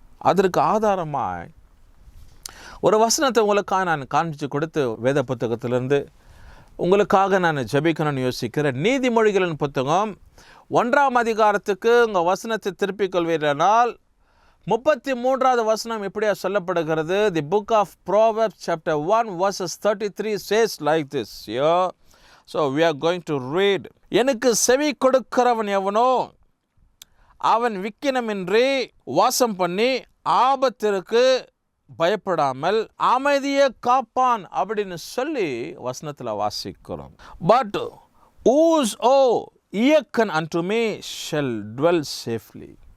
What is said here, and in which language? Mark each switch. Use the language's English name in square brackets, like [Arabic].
[Tamil] அதற்கு ஆதாரமாக ஒரு வசனத்தை உங்களுக்காக நான் காண்பிச்சு கொடுத்து வேத புத்தகத்திலிருந்து உங்களுக்காக நான் ஜெபிக்கணும்னு யோசிக்கிறேன். நீதிமொழிகளின் புத்தகம் 1ஆம் அதிகாரத்துக்கு உங்கள் வசனத்தை திருப்பிக் கொள்வீர்களானால் 33வது வசனம் இப்படியா சொல்லப்படுகிறது. [English] The book of Proverbs chapter 1 verses 33 says like this. So we are going to read. [Tamil] எனக்கு செவி கொடுக்கிறவன் எவனோ அவன் விக்கினமின்றி வாசம் பண்ணி ஆபத்திற்கு பயப்படாமல் அமைதியை காப்பான் அப்படின்னு சொல்லி வசனத்தில் வாசிக்கிறோம். [English] But whose hearken unto me shall dwell safely.